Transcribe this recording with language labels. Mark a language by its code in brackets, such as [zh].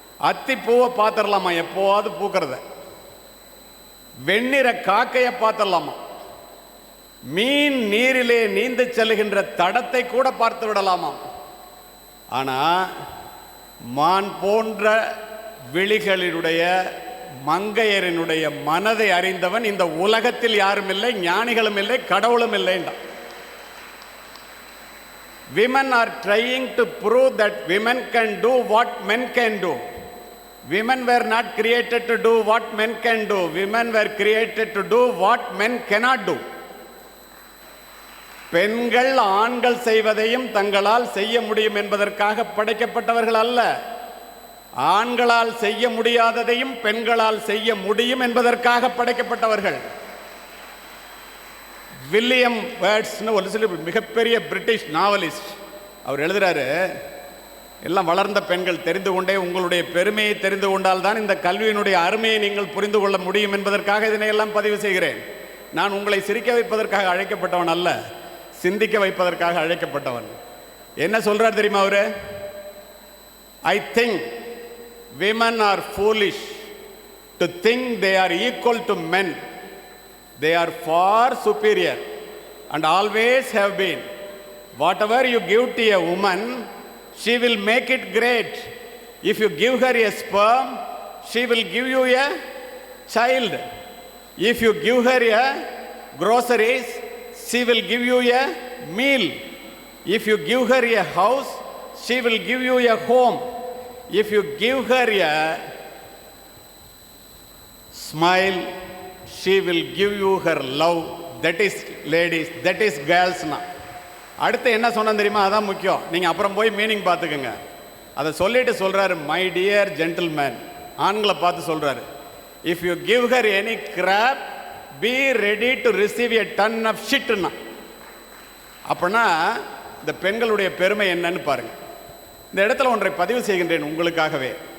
[ta] அத்தி பூவை பார்த்துடலாமா எப்போவாது பூக்கிறத, வெண்ணிற காக்கையை பார்த்துடலாமா, மீன் நீரிலே நீந்து செல்லுகின்ற தடத்தை கூட பார்த்து விடலாமா. ஆனால் மான் போன்ற விழிகளினுடைய மங்கையரினுடைய மனதை அறிந்தவன் இந்த உலகத்தில் யாரும் இல்லை, ஞானிகளும் இல்லை, கடவுளும் இல்லை. [en] Women are trying to prove that women can do what men can do. Women were not created to do what men can do. Women were created to do what men cannot do. [ta] பெண்கள் ஆண்கள் செய்வதையும் தங்களால் செய்ய முடியும் என்பதற்காக படைக்கப்பட்டவர்கள் அல்ல. ஆண்களால் செய்ய முடியாததையும் பெண்களால் செய்ய முடியும் என்பதற்காக படைக்கப்பட்டவர்கள். வில்லியம் வேர்ட்ஸ்னு ஒரு மிகப்பெரிய பிரிட்டிஷ் நாவலிஸ்ட், அவர் எழுதுறாரு, எல்லாம் வளர்ந்த பெண்கள் தெரிந்து கொண்டே உங்களுடைய பெருமையை தெரிந்து கொண்டால் தான் இந்த கல்வியினுடைய அருமையை நீங்கள் புரிந்து கொள்ள முடியும் என்பதற்காக இதனையெல்லாம் பதிவு செய்கிறேன். நான் உங்களை சிரிக்க வைப்பதற்காக அழைக்கப்பட்டவன் அல்ல, சிந்திக்க வைப்பதற்காக அழைக்கப்பட்டவன். என்ன சொல்றார் தெரியுமா அவரு? [en] I think women are foolish to think they are equal to men. They are far superior and always have been. Whatever you give to a woman, she will make it great. If you give her a sperm, she will give you a child. If you give her a groceries, she will give you a meal. If you give her a house, she will give you a home. If you give her a smile, she will give you her love. That is ladies, that is girls. [ta] அடுத்து என்ன சொன்ன தெரியுமா? அதான் முக்கியம். நீங்கள் அப்புறம் போய் meaning பார்த்துக்கோங்க. அதை சொல்லிட்டு சொல்கிறாரு, [en] my dear gentleman, [ta] ஆண்களை பார்த்து சொல்கிறாரு, [en] If you give her any crap, be ready to receive a ton of ஷிட்னா. [ta] அப்படின்னா இந்த பெண்களுடைய பெருமை என்னன்னு பாருங்கள். இந்த இடத்துல ஒன்றை பதிவு செய்கின்றேன் உங்களுக்காகவே.